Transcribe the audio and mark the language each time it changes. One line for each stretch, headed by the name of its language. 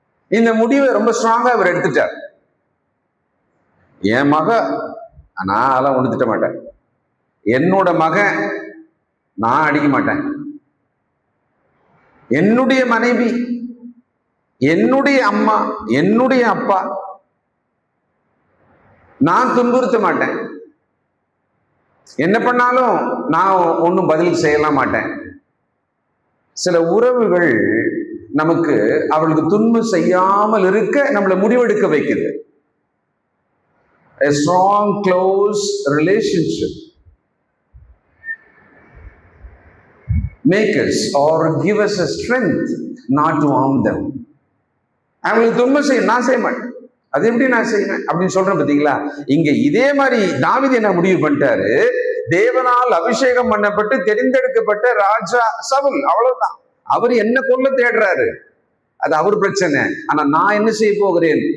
Tamil: இந்த முடிவை ரொம்ப ஸ்ட்ராங்கா அவர் எடுத்துட்டார். என் மக நான் அதெல்லாம் ஒண்ணு திட்ட மாட்டேன், என்னோட மகன் நான் அடிக்க மாட்டேன், என்னுடைய மனைவி, என்னுடைய அம்மா, என்னுடைய அப்பா நான் துன்புறுத்த மாட்டேன். என்ன பண்ணாலும் நான் ஒன்றும் பதில் செய்யலாம் மாட்டேன். சில உறவுகள் நமக்கு அவளுக்கு துன்பம் செய்யாமல் இருக்க நம்மளை முடிவெடுக்க வைக்குது.
English: A strong, close relationship make us or give us a strength not to harm them.
Tamil: அவங்களுக்கு துன்பம் செய்ய நான் செய்ய மாட்டேன், அது எப்படி நான் செய்வேன் அப்படின்னு சொல்றேன் பார்த்தீங்களா? இங்க இதே மாதிரி தாவீது என்ன முடிவு பண்ணிட்டாரு? தேவனால் அபிஷேகம் பண்ணப்பட்டு தெரிந்தெடுக்கப்பட்ட ராஜா சவுல், அவ்வளவுதான். அவர் என்ன கொல்ல தேடுறாரு, அது அவர் பிரச்சனை. ஆனா நான் என்ன செய்ய போகிறேன்?